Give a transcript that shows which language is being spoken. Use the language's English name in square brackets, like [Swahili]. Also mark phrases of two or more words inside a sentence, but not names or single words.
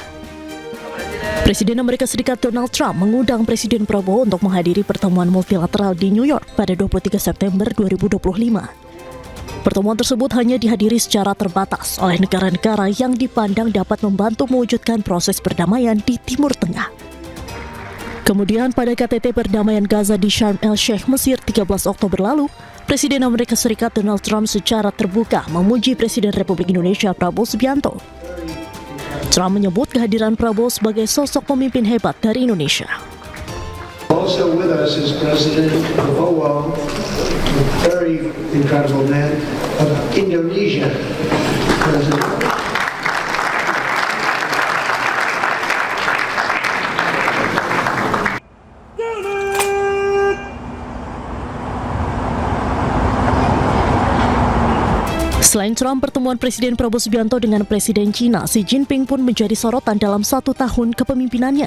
[Indonesian] Presiden Amerika Serikat Donald Trump mengundang Presiden Prabowo untuk menghadiri pertemuan multilateral di New York pada 23 September 2025. Pertemuan tersebut hanya dihadiri secara terbatas oleh negara-negara yang dipandang dapat membantu mewujudkan proses perdamaian di Timur Tengah. Kemudian pada KTT perdamaian Gaza di Sharm el-Sheikh, Mesir 13 Oktober lalu, Presiden Amerika Serikat Donald Trump secara terbuka memuji Presiden Republik Indonesia Prabowo Subianto. Trump menyebut kehadiran Prabowo sebagai sosok pemimpin hebat dari Indonesia. [English] Also with us is President Prabowo, a very incredible man of Indonesia. President. [Indonesian] Selain Trump, pertemuan Presiden Prabowo Subianto dengan Presiden China Xi Jinping pun menjadi sorotan dalam 1 tahun kepemimpinannya.